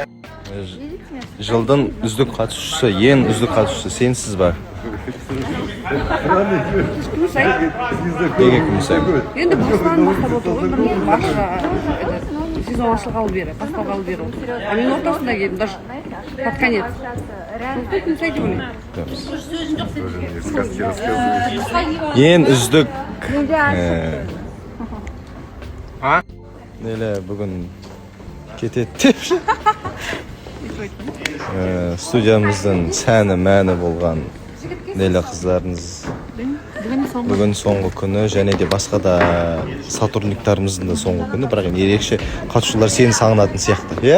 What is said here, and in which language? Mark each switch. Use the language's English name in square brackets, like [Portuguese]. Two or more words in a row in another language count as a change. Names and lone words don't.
[Kazakh] жылдың үздік қатысушысы, ең үздік қатысушысы сенсіз ба? Неге күмісай? Енді басынан бастап отыр ғой, бір барша сезон ашылғалы бері, басталғалы бері. А мен ортасында келдім, [Russian] даже под конец. [Kazakh] Күмісай деп ойлаймын. Ең үздік Нелі бүгін кетеді деп студиямыздың сәні мәні болған Нелі қыздарымыз бүгін соңғы күні және де басқа да сотрудниктарымыздың да соңғы күні, бірақ ерекше қатысушылар сені сағынатын сияқты, иә?